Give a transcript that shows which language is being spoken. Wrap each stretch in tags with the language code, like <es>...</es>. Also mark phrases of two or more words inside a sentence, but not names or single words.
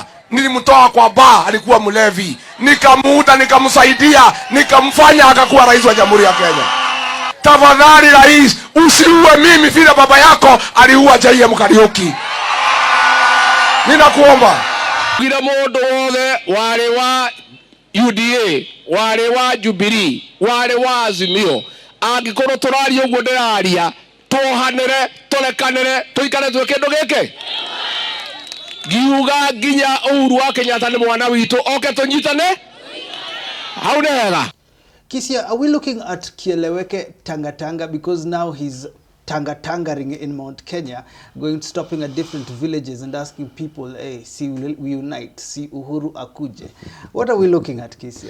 <sw>Nilimtoa kwa baa, alikuwa mlevi. Nikamuuta, nikamsaidia, nikamfanya akakuwa rais wa Jamhuri ya Kenya. Tafadhali rais, usiue mimi vile baba yako aliua J.M. Kariuki. Ninakuomba.</sw> <ki>Kila modo wothe</ki> <sw>wale wa UDA, wale wa Jubilee, wale wa Azimio,</sw> <ki>angikorwo turaria uguo ndiraria, tuhanire, turekanire, tuikare twe kindu giki. Giuga nginya Uhuru wa Kenyatta ni mwana witu, oke tunyitane.</ki> <en>How nega? Kisia, are we looking at Kieleweke Tanga because now he's tangering in Mount Kenya, stopping at different villages and asking people, hey, see, we unite, see Uhuru akuje. What are we looking at, Kisia?</en>